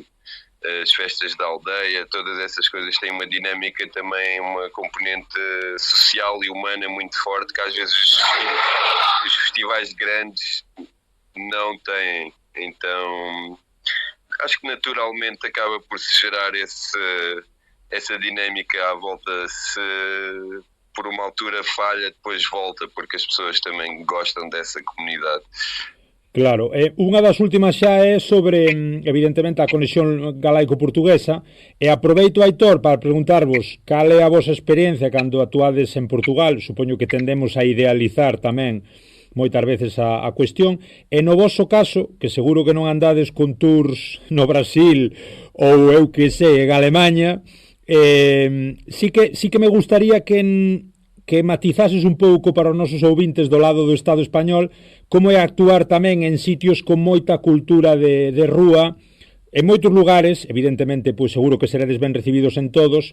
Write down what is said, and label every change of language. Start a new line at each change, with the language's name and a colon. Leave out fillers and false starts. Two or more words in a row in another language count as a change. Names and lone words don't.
Portuguese: As festas da aldeia, todas essas coisas têm uma dinâmica também, uma componente social e humana muito forte, que às vezes os festivais grandes não têm. Então acho que naturalmente acaba por se gerar essa dinâmica à volta. Se por uma altura falha, depois volta, porque as pessoas também gostam dessa comunidade.
Galician: Claro, unha das últimas xa é sobre, evidentemente, a conexión galaico-portuguesa, e aproveito, Aitor, para preguntarvos cal é a vosa experiencia cando actuades en Portugal. Supoño que tendemos a idealizar tamén moitas veces a cuestión, e no voso caso, que seguro que non andades con tours no Brasil ou eu que sei, en Alemanha, sí que me gustaría que matizases un pouco para os nosos ouvintes do lado do Estado español como é actuar tamén en sitios con moita cultura de rúa, en moitos lugares, evidentemente, pois seguro que seredes ben recibidos en todos.